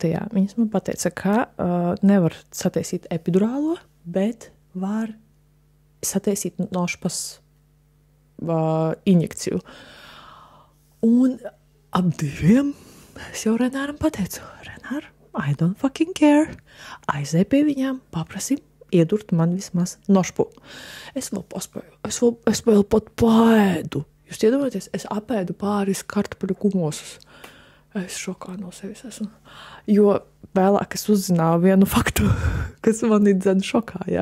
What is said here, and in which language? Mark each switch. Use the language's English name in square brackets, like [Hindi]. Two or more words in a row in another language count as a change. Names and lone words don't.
[Latvian] viņas man pateica, ka nevar sataisīt epidurālo, bet var sataisīt nošpas injekciju. Un ap 2 es jau Renāram pateicu, Renār, [English] I don't fucking care. [Latvian] Aizēju pie viņām, paprasim iedurt man vismaz nošpu. Es vēl paspēju, es vēl pat paēdu. Jūs iedomājaties, es apēdu pāris kartupeļu kumosus. Es šokā no sevis esmu. Jo vēlāk es uzzināju vienu faktu, kas man ir dzen šokā, ja.